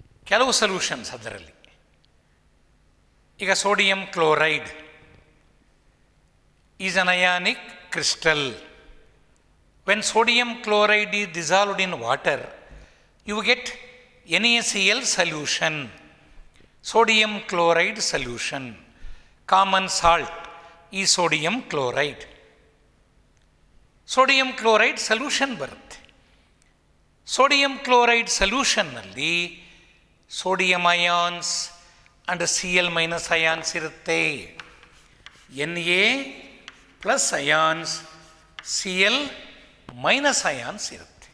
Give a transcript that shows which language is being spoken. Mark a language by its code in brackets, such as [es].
[kn] ಕೆಲವು ಸೊಲ್ಯೂಷನ್ಸ್ ಅದರಲ್ಲಿ. ಈಗ [en] Sodium chloride is an ionic crystal. When sodium chloride is dissolved in water, you get NaCl solution, sodium chloride solution. Common salt is sodium chloride. [kn] Sodium chloride solution ಬರುತ್ತೆ. Sodium chloride ಸೊಲ್ಯೂಷನ್ನಲ್ಲಿ sodium ions and Cl minus ions ಇರುತ್ತೆ. Na plus ions, Cl minus ions ಇರುತ್ತೆ.